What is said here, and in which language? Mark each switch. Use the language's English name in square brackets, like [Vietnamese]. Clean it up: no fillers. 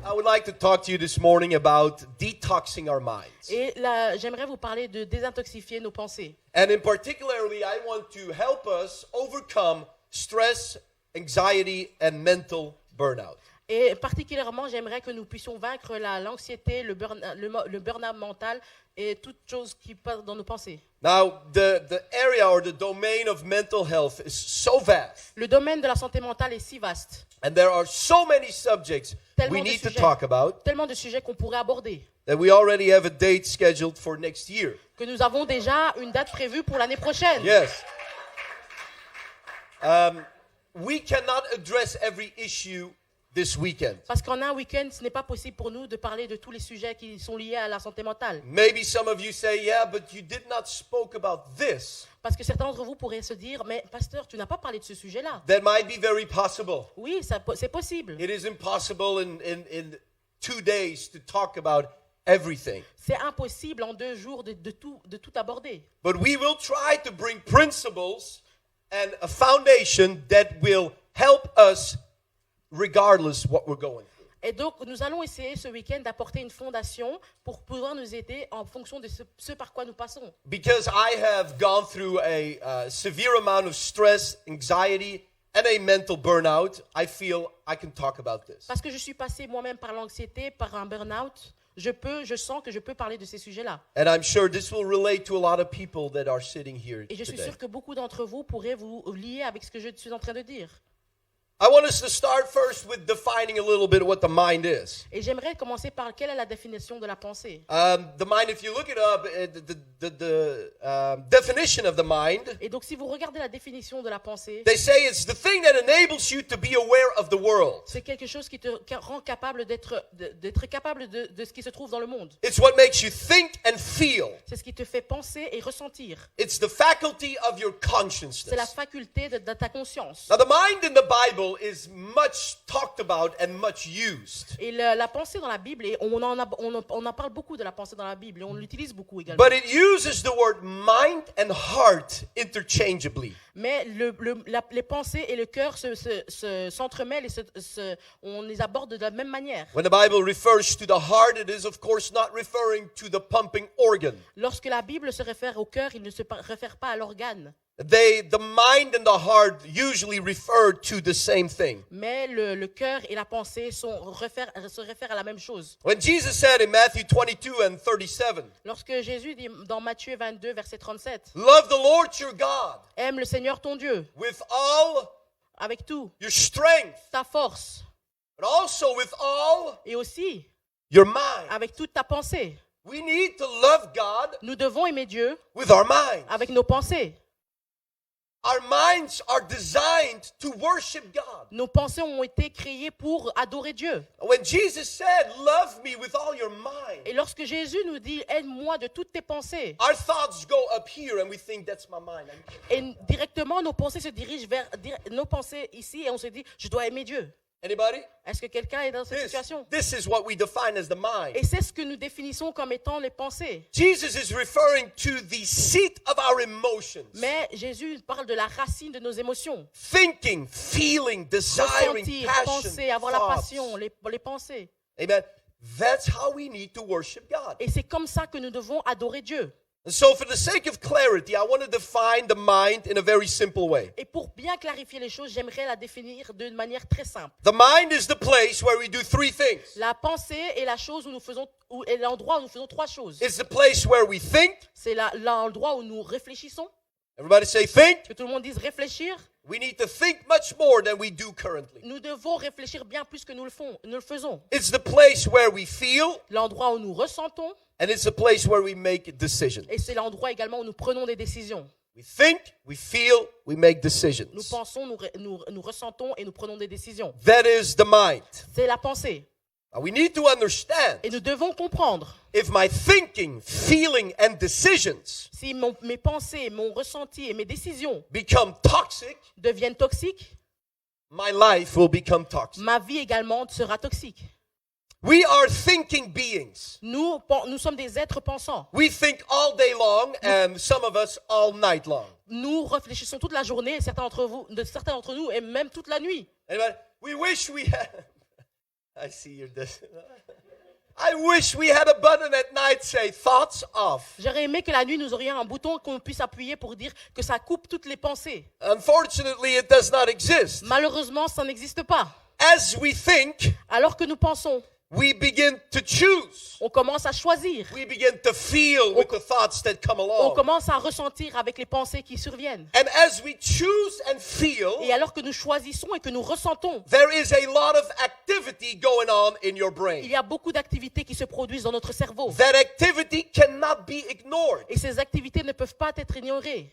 [English] Like to talk to you this morning about detoxing our minds. [French] Et là, j'aimerais vous parler de désintoxifier nos pensées. [English] And in particularly, I want to help us overcome stress, anxiety, and mental burnout. [French] Et particulièrement, j'aimerais que nous puissions vaincre l'anxiété, le burn-out mental et toutes choses qui passent dans nos pensées. [English] Now, the area or the domain of mental health is so vast. [French] Le domaine de la santé mentale est si vaste. [English] And there are so many subjects we need to talk about. [French] Tellement de sujets qu'on pourrait aborder. [English] That we already have a date scheduled for next year. [French] Que nous avons déjà une date prévue pour l'année prochaine. [English] Yes. We cannot address every issue this weekend. [French] Parce qu'en un week-end, ce n'est pas possible pour nous de parler de tous les sujets qui sont liés à la santé mentale. [English] Maybe some of you say, yeah, but you did not spoke about this. [French] Parce que certains d'entre vous pourraient se dire, mais pasteur, tu n'as pas parlé de ce sujet-là. [English] That might be very possible. [French] Oui, c'est possible. [English] It is impossible in 2 days to talk about everything. [French] C'est impossible en 2 jours de tout aborder. [English] But we will try to bring principles and a foundation that will help us regardless what we're going through. [French] Et donc, nous allons essayer ce week-end d'apporter une fondation pour pouvoir nous aider en fonction de ce par quoi nous passons. [English] Because I have gone through a severe amount of stress, anxiety, and a mental burnout, I feel I can talk about this. [French] Parce que je suis passé moi-même par l'anxiété, par un burn-out, je sens que je peux parler de ces sujets-là. [English] And I'm sure this will relate to a lot of people that are sitting here [French] Et je suis [English] today. [French] sûr que beaucoup d'entre vous pourraient vous lier avec ce que je suis en train de dire. [English] I want us to start first with defining a little bit what the mind is. [French] Et j'aimerais commencer par quelle est la définition de la pensée. [English] The mind, if you look it up, the definition of the mind, [French] Et donc, si vous regardez la définition de la pensée, [English] they say it's the thing that enables you to be aware of the world. [French] c'est quelque chose qui te rend capable d'être capable de ce qui se trouve dans le monde. [English] It's what makes you think and feel. [French] C'est ce qui te fait penser et ressentir. [English] It's the faculty of your [French] C'est la [English] consciousness. [French] faculté de ta conscience. [English] Now, the mind in the Bible is much talked about and much used. [French] Et la pensée dans la Bible, et on en parle beaucoup de la pensée dans la Bible, et on l'utilise beaucoup également. [English] But it uses the word mind and heart interchangeably. [French] Mais les pensées et le cœur s'entremêlent et on les aborde de la même manière. [English] When the Bible refers to the heart, it is of course not referring to the pumping organ. [French] Lorsque la Bible se réfère au cœur, il ne se réfère pas à l'organe. [English] The mind and the heart usually refer to the same thing. [French] Mais le cœur et la pensée se réfèrent à la même chose. [English] When Jesus said in Matthew 22 and 37, [French] Lorsque Jésus dit dans Matthieu 22, verset 37, [English] love the Lord your God [French] aime le Seigneur ton Dieu [English] with all [French] avec tout, [English] your strength, [French] ta force, [English] but also with all [French] et aussi [English] your mind. [French] avec toute ta pensée. [English] We need to love God [French] Nous devons aimer Dieu [English] with our mind. [French] avec nos pensées. [English] Our minds are designed to worship God. [French] Nos pensées ont été créées pour adorer Dieu. [English] When Jesus said, love me with all your mind, [French] Et lorsque Jésus nous dit « Aide-moi de toutes tes pensées [English] our thoughts go up here and we think that's my mind. », [French] et directement nos pensées se dirigent vers nos pensées ici et on se dit « Je dois aimer Dieu ». [English] Anybody? [French] Est-ce que quelqu'un est dans cette situation? [English] This is what we define as the mind. [French] Et c'est ce que nous définissons comme étant les pensées. [English] Jesus is referring to the seat of our emotions. [French] Mais Jésus parle de la racine de nos émotions. [English] Thinking, feeling, desiring, [French] Ressentir, [English] passion, [French] penser, avoir la [English] thoughts. [French] passion, les pensées. [English] Amen. That's how we need to worship God. [French] Et c'est comme ça que nous devons adorer Dieu. [English] And so for the sake of clarity, I want to define the mind in a very simple way. [French] Et pour bien clarifier les choses, j'aimerais la définir d'une manière très simple. [English] The mind is the place where we do three things. [French] La pensée est la chose où nous faisons, est l'endroit où nous faisons trois choses. [English] It's the place where we think. [French] C'est l'endroit où nous réfléchissons. [English] Everybody say think. [French] Que tout le monde dise réfléchir. [English] We need to think much more than we do currently. [French] Nous devons réfléchir bien plus que nous le faisons. [English] It's the place where we feel. [French] L'endroit où nous ressentons. [English] And it's the place where we make decisions. [French] Et c'est l'endroit également où nous prenons des décisions. [English] We think, we feel, we make [French] Nous [English] decisions. [French] pensons, nous ressentons et nous prenons des décisions. [English] That is the mind. [French] C'est la pensée. [English] Now we need to understand [French] Et nous devons comprendre. [English] if my thinking, feeling, and decisions [French] Si mes pensées, mon ressenti et mes décisions [English] become toxic, [French] deviennent toxiques, [English] my life will become toxic. [French] ma vie également sera toxique. [English] We are thinking beings. [French] Nous sommes des êtres pensants. [English] We think all day long, and some of us all night long. [French] Nous réfléchissons toute la journée, et certains d'entre nous, et même toute la nuit. [English] Anybody? We wish we had. I see your. I wish we had a button at night say thoughts off. [French] J'aurais aimé que la nuit, nous aurions un bouton qu'on puisse appuyer pour dire que ça coupe toutes les pensées. [English] Unfortunately, it does not exist. [French] Malheureusement, ça n'existe pas. [English] As we think, [French] Alors que nous pensons, [English] we begin to choose. [French] on commence à choisir. [English] We begin to feel with the thoughts that come [French] On [English] along. [French] commence à ressentir avec les pensées qui surviennent. [English] And as we choose and feel, [French] Et alors que nous choisissons et que nous ressentons, [English] there is a lot of activity going on in your [French] il [English] brain. [French] y a beaucoup d'activités qui se produisent dans notre cerveau. [English] That activity cannot be ignored. [French] Et ces activités ne peuvent pas être ignorées.